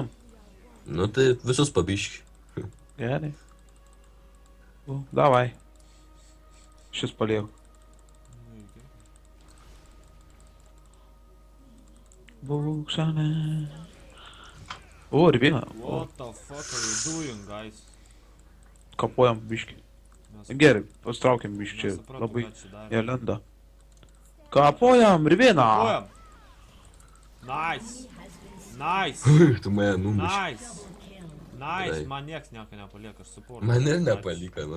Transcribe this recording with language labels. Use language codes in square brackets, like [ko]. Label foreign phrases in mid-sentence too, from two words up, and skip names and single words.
[lt] Nu tai visus pabiški. Gerai. O, davai. Šis palieku. Nu, iki. Būk šalia. O, ir vieną. O, [en] What the fuck are you doing, guys? [lt] kapuojam biškį. Mes Gerai, pastraukiam biškį čia. nesupratau, Labai ką čia darė. jie lenda. Kapojam, Rivina! Kojam. [en] Nice. Nice. [lt] Tu mane numuši. [en] Nice. Nice. [lt] Gerai. Man nieks nieko nepalieka, aš supportu. Mane Ačiū. nepalika, nu.